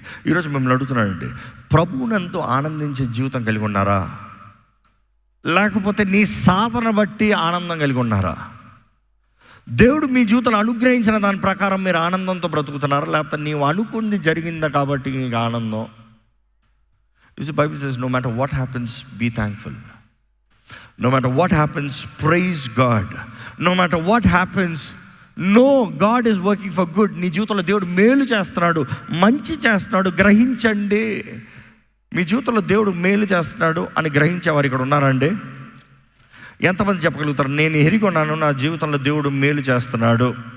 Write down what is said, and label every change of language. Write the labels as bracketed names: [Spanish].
[Telugu] ఈరోజు మిమ్మల్ని అడుగుతున్నానండి, ప్రభువునందు ఆనందించే జీవితం కలిగి ఉన్నారా? లేకపోతే నీ సాధన బట్టి ఆనందం కలిగి ఉన్నారా? దేవుడు మీ జీవితంలో అనుగ్రహించిన దాని ప్రకారం మీరు ఆనందంతో బ్రతుకుతున్నారా? లేకపోతే నీవు అనుకుంది జరిగిందా కాబట్టి నీకు ఆనందం? [English] This Bible says, no matter what happens, be thankful. No matter what happens, praise God. No matter what happens, know God is working for good. [Telugu] నీ జీవితంలో దేవుడు మేలు చేస్తున్నాడు, మంచి చేస్తున్నాడు, గ్రహించండి. మీ జీవితంలో దేవుడు మేలు చేస్తున్నాడు అని గ్రహించేవారు ఇక్కడ ఉన్నారండి? ఎంతమంది చెప్పగలుగుతారు, నేను ఎరిగొన్నాను నా జీవితంలో దేవుడు మేలు చేస్తున్నాడు?